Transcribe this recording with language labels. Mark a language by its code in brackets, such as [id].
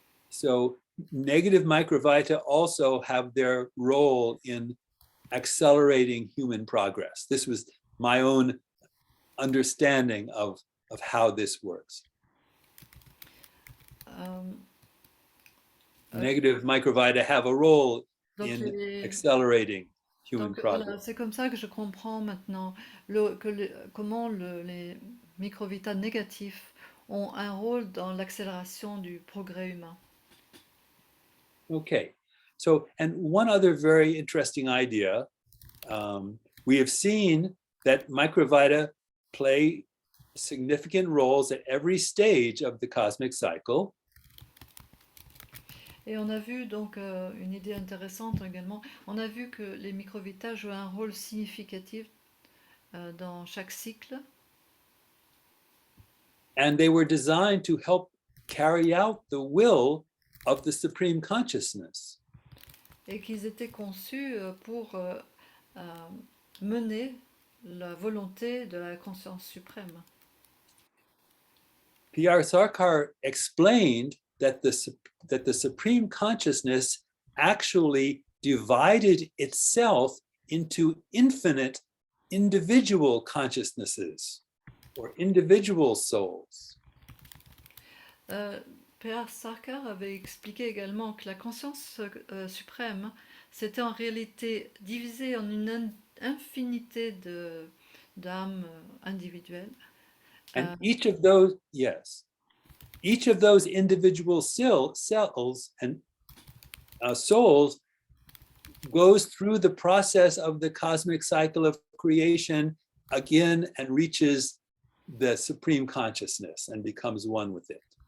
[en] So negative microvita also have their role in accelerating human progress. This was my own understanding of how this works. Negative microvita have a role in accelerating human progress. [fr] Voilà, c'est comme ça que je comprends maintenant comment les Microvita négatifs ont un rôle dans l'accélération du progrès humain. [en] Okay, so, and one other very interesting idea, we have seen that Microvita play significant roles at every stage of the cosmic cycle. [fr] Et on a vu donc une idée intéressante également, on a vu que les microvitas jouent un rôle significatif dans chaque cycle. [en] And they were designed to help carry out the will of the Supreme Consciousness. [fr] Et qu'ils étaient conçus pour mener la volonté de la conscience suprême. [en] P.R. Sarkar explained that the Supreme Consciousness actually divided itself into infinite individual consciousnesses or individual souls. P.R. [fr] Sarkar avait expliqué également que la conscience suprême s'était en réalité divisée en une infinité d'âmes individuelles. [en] And each of those, yes, each of those individual cells and souls goes through the process of the cosmic cycle of creation again and reaches the Supreme Consciousness and becomes one with it.